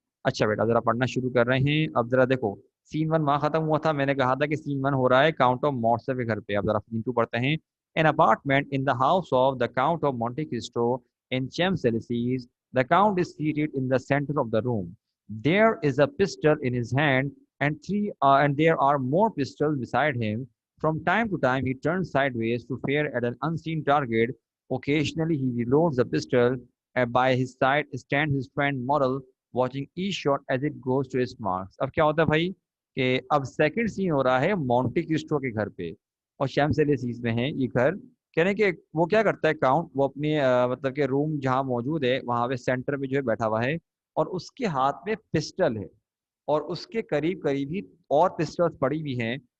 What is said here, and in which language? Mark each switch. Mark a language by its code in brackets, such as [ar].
[hi] अच्छा बेटा जरा पढ़ना शुरू कर रहे हैं। अब जरा देखो, सीन 1 वहां खत्म हुआ था, मैंने कहा था कि सीन 1 हो रहा है काउंट ऑफ मॉर्से के घर पे। अब जरा सीन 2 पढ़ते हैं। [en] An apartment in the house of the count of Monte Cristo in Champs Elysees, the count is seated in the center of the room. There is a pistol in his hand, and there are more pistols beside him. From time to time, he turns sideways to fire at an unseen target. Occasionally, he reloads the pistol. By his side stands his friend Morrel, watching each shot as it goes to its marks. [hi] अब क्या होता है भाई कि अब second scene हो रहा है मोंटे क्रिस्टो के घर पे, और शैम्स-एलिसीज में है ये घर। कहने के वो क्या करता है काउंट, वो अपनी मतलब के रूम जहाँ मौजूद है वहां पे सेंटर में जो है बैठा हुआ है, और उसके हाथ में पिस्टल है, और उसके करीब करीब ही और पिस्टल्स पड़ी भी हैं।